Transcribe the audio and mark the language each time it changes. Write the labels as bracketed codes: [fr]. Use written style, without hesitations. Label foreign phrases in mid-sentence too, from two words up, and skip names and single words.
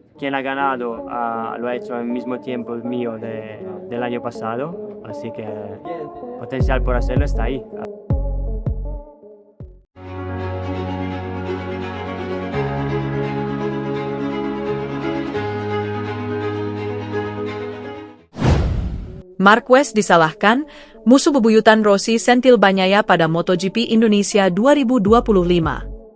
[es] quien ha ganado lo ha hecho al mismo tiempo el mío del año pasado, así que potencial por hacerlo está ahí. [id] Marquez disalahkan, musuh bebuyutan Rossi sentil Bagnaia pada MotoGP Indonesia 2025.